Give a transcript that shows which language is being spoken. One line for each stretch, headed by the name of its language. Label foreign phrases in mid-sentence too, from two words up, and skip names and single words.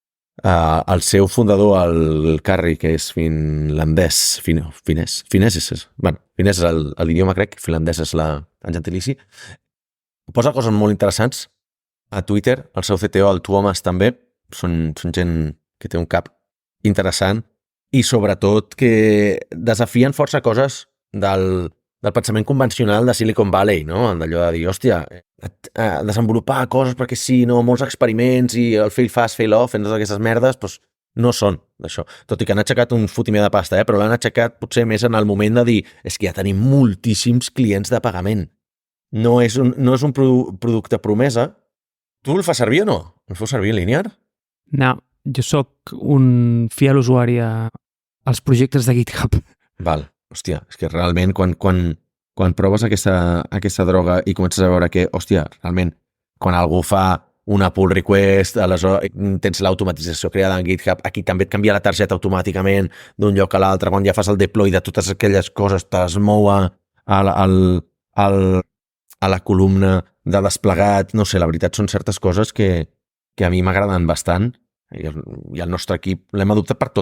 Catalan: El seu fundador, el Carri, que és finlandès, finès és l'idioma crec, finlandès és el gentilici, posa coses molt interessants a Twitter, el seu CTO, el Tuomas també, són gent que té un cap interessant i sobretot que desafien força coses del pensament convencional de Silicon Valley, no? D'allò de dir, hòstia, desenvolupar coses perquè sí, no, molts experiments i el
English: fail fast, fail off,
Catalan: totes aquestes merdes, doncs no són d'això. Tot i que han aixecat un fotimer de pasta, però l'han aixecat potser més en el moment de dir és que ja tenim moltíssims clients de pagament. No és un producte promesa. Tu el fas servir o no? El fas servir Linear? No, jo sóc un fiel usuari als projectes de GitHub. Val. Hòstia, és que realment quan proves aquesta droga i comences a veure que, hòstia, realment, quan algú fa una
English: pull request,
Catalan: aleshores tens l'automatització creada en GitHub, aquí també et canvia la targeta automàticament d'un lloc a l'altre, quan ja fas el deploy de totes aquelles coses, te'ls mou a la columna de desplegat, no sé, la veritat són certes coses que a mi m'agraden bastant i el nostre equip l'hem adoptat per tot.